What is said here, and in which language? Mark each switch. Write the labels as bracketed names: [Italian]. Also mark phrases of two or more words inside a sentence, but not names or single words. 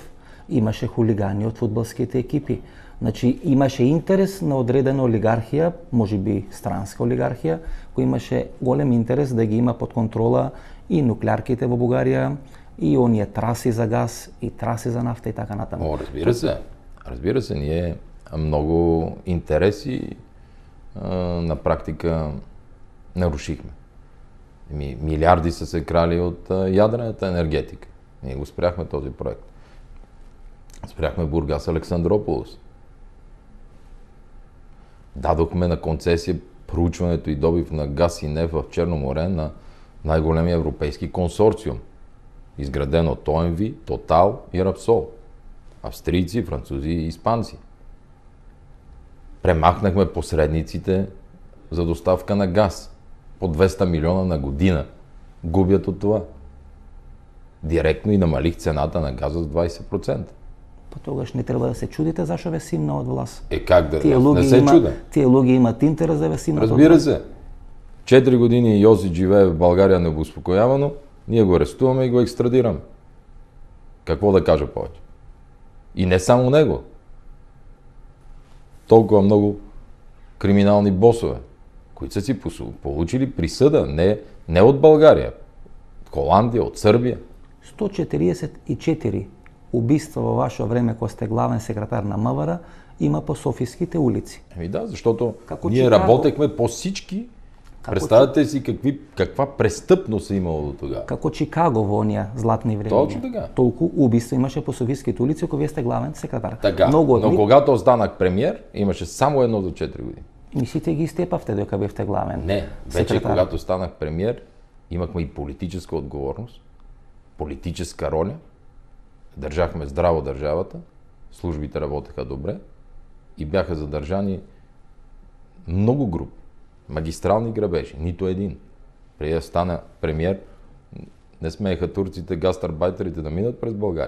[Macedonian] Имаше хулигани од фудбалските екипи. Значи имаше интерес на одредена олигархија, можеби странска олигархија, која имаше голем интерес да ги има под контрола и нуклеарките во Бугарија, и оние траси за газ, и траси за нафта и така натаму. [Bulgarian] Разбира се, ние многу интереси на практика нарушихме. Милиарди са се крали од јадрената енергетика. Ние го спряхме този проект. Спряхме Бургас Александрополос. Дадохме на концесија проучването и добив на газ и нефт в Черно море на најголемиот европейски консорциум, изграден од ОМВ, Тотал и Рапсол. Австријци, французи и испанци. Премахнахме посредниците за доставка на газ. По 200 милиона на година губят од това. Директно и намалих цената на газа с 20%. [Macedonian] Па тогаш не треба да се чудите зашо ве симна од власт. [Bulgarian] Как да не се чуда? [Macedonian] Тие луѓе имаат интерес да ве симнат од власт. [Bulgarian] Разбира се. 4 години Јосич живее в Българија необуспокојавано, ние го арестуваме и го екстрадираме. Какво да кажа повеќе? И не само него. Толкова многу криминални босове, кои са си получили присъда, не од Българија, од Холандија, од Србија. [Macedonian] 144 убиства во ваше време кога сте главен секретар на МВР има по софиските улици. [Bulgarian] Да, защото ние работехме по всички. Представете си каква престъпност е имало до тогава. [Macedonian] Како Чикаго во оние златни времиња. [Bulgarian] Точно така. [Macedonian] Толку убиства имаше по софиските улици кога вие сте главен секретар. [Bulgarian] Така, но когато останах премиер, имаше само едно за 4 години. [Macedonian] Мислите ги степавте дека бевте главен? [Bulgarian] Не, вече когато станах премиер, имахме и политическа отговорност, политическа роля, држахме здраво државата, службите работеха добре и бяха задржани многу групи. Магистрални грабежи, нито един. Преди да стана премиер, не смееха турците, гастарбайтерите да минат през България.